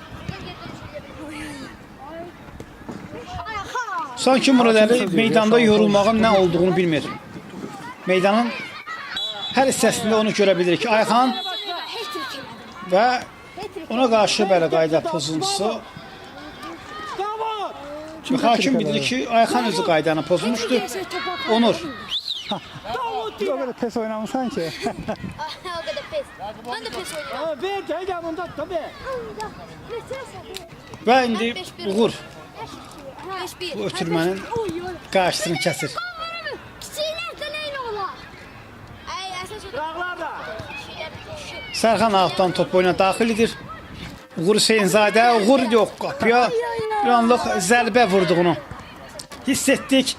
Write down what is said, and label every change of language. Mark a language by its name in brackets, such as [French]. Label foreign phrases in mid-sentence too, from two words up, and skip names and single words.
[Azerbaijani] Sanki Murad Əli meydanda yorulmağın nə olduğunu bilmir. Meydanın hər hissəsində onu görə bilirik. Ayxan və ona qarşı belə qayda pozuntusu. Hakim bilir ki, Ayxan özü qaydanı pozmuşdu. Onur. [Turkish] O kadar pes oynamışsan ki. O kadar pes. Ben de pes oynuyorum. Bir gel bunda tabii. [Azerbaijani] Və indi Uğur 5-1. bu ötürmənin qarşısını kəsir. Kiçiklərdə neyin ola? Ay, əsas o. Dağlarda. Sərxan Ağdan top oyuna daxil edir. Uğur Hüseynzadə, Uğur yox qapıya bir anlıq zərbə vurduğunu hiss etdik.